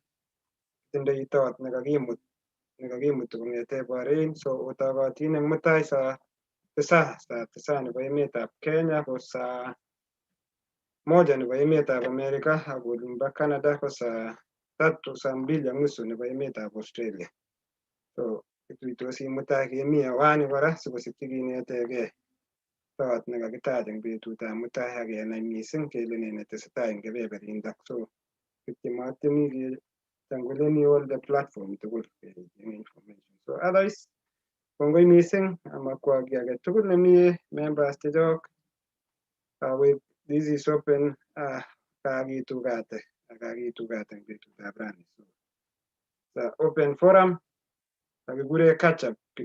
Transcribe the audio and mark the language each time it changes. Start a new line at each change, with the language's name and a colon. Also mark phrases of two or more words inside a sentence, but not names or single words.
Kalenjin: Tindoi tot nekakimuti kong'ete Bahrain, so otokotin eng mutai saa 9 nebo emetab Kenya, ko saa 1 nebo emetab Amerika, ak olimbo Canada ko saa 2:30 nebo emetab Australia. So kituitosi mutai kemi hewani kora sikosikyi kinetegei tot nekakitach eng betutab mutai ak kenai mising kele ne netesetai eng kebeberindok. So kityematyemi kechanguleni
English: all the platform
Kalenjin: tugul information.
English: So otherwise,
Kalenjin: kongoi mising amakwa kiy age tugul nemi members chechok.
English: This is open,
Kalenjin: kakitugate eng betutab rani.
English: So open forum, kakikure catch up.